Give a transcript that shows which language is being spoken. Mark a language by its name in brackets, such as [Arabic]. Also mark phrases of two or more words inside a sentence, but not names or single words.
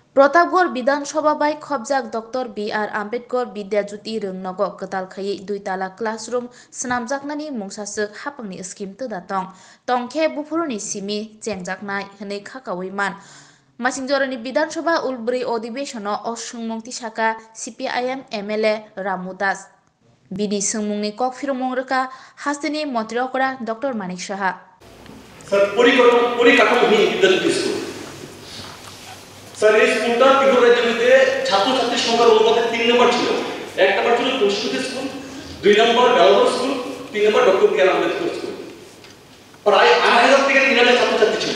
[Kok Borok] प्रतापगढ़ विधानसभा बाय खबजाक डॉक्टर बी.आर. आम्बेडकर विद्याज्योति रोंनगो कताल खाई दुईताला क्लासरूम स्नामजाकनानि मुंसासक हापंनि स्कीम तदातं तंखे बुफुरनि सिमी चेंगजाकनाय हनै खाकावैमान मासिंजरनि विधानसभा उलब्रै अधिवेशन असुंमंति साका CPIM MLA रामू दास बिनि सोंमुंनि कक फिरमंग रोका हास्तेनि मन्त्रिअकरा डॉक्टर मानिक साहा [Bangla] सर পরিকাঠামোহীন বিদ্যালয় স্কুল স্যার এই স্কুলটা ত্রিপুরা রাজ্যে ছাত্রছাত্রী সংখ্যার অনুপাতে 3 নম্বর ছিল। 1 নম্বর ছিল প্রস্তুতি স্কুল, 2 নম্বর বেলাগড় স্কুল, 3 নম্বর ডক্টর বি.আর. আম্বেদকর স্কুল। প্রায় 8000 থেকে 3000 ছাত্রছাত্রী ছিল।